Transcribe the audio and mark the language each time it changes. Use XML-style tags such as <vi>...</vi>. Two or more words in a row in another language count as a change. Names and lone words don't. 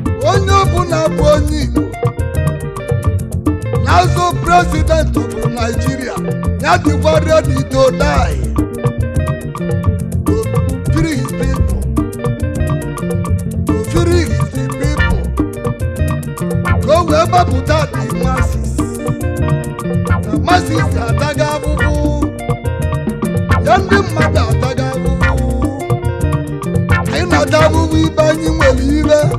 <ig>Onye ọbụla bụ onye Igbo, na-azọ</ig> <en>president of Nigeria,</en> <ig>ya dịkwa</ig> <en>ready to die. To free his people. To free his people.</en> <ig>Ka o wee gbapụta</ig> <en>the masses.</en> <ig>Na masses ataga abụbụ. Ya ndị mmadụ ataga abụbụ. Anyị na-ata abụbụ ibe anyị nwere ibe.</ig>